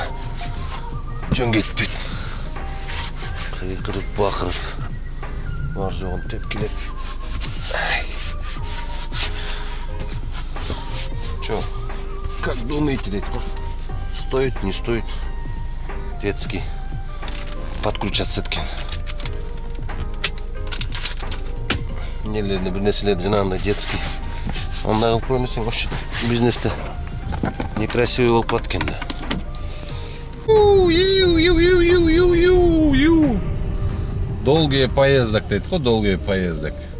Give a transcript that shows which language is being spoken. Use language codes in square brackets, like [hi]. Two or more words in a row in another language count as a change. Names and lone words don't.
[kk] Жөн кетпейді. Қиқырып, бақырып, бар жоғын тепкілеп. [ru] Чё, как думаете, [kk] дейді ғой? [ru] Стоит, не стоит? Детский. [kk] Подключаться еткен. Нелеріне бір нәрселерді жинағында детский. Ондай қылып көрмесең, вообще бизнесті некрасивый болып кеткен да. [ru] Долгий поездок [kk] дейді ғой, [ru] долгий поездок.